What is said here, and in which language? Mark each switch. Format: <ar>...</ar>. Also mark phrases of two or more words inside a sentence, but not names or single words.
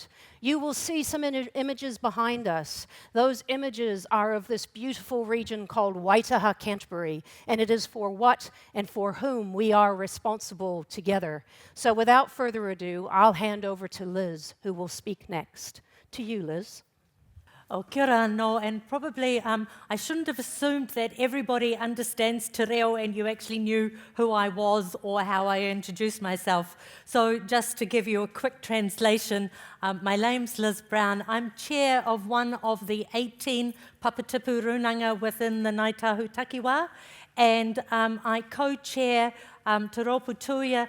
<en>You will see some images behind us. Those images are of this beautiful region called Waitaha, Canterbury, and it is for what and for whom we are responsible together. So without further ado, I'll hand over to Liz, who will speak next. To you, Liz.</en> <mi>Oh, kia ora anō,</mi> <en>and probably I shouldn't have assumed that everybody understands</en> <mi>te reo</mi> <en>and you actually knew who I was or how I introduced myself. So just to give you a quick translation, my name's Liz Brown. I'm chair of one of the 18</en> <mi>papatipu Rūnanga</mi> <en>within the Ngāi Tahu Takiwā, and I co-chair Te Rōpū Tuia.</en>